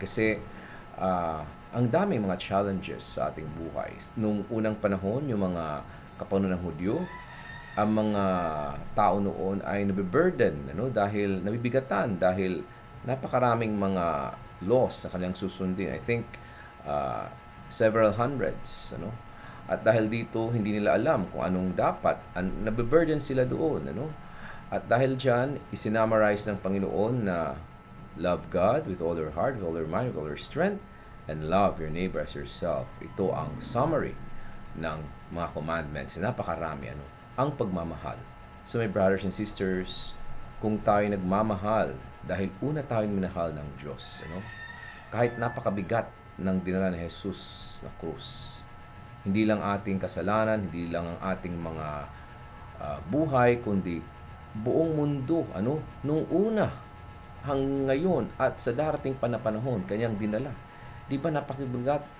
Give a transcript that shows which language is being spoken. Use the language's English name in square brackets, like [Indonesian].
[Filipino] Kasi ang daming mga challenges sa ating buhay. Nung unang panahon, yung mga kapanunan ng Hudyo, ang mga tao noon ay nabiburden, ano, dahil nabibigatan, dahil napakaraming mga laws na kanilang susundin. [English] I think uh, several hundreds, ano. [Filipino] At dahil dito, hindi nila alam kung anong dapat. Nabiburden sila doon, ano. [English] At dahil dyan, isinamarize ng Panginoon na love God with all your heart, with all your mind, with all your strength, and love your neighbor as yourself. [Filipino] Ito ang summary ng mga commandments. Napakarami, ano, ang pagmamahal. So my brothers and sisters, kung tayo nagmamahal dahil una tayong minahal ng Diyos, ano, kahit napakabigat ng dinala ni Jesus na krus, hindi lang ating kasalanan, hindi lang ang ating mga buhay, kundi buong mundo, ano, nung una hanggang ngayon at sa darating pa na panahon, kanyang dinala. Di ba napakabigat?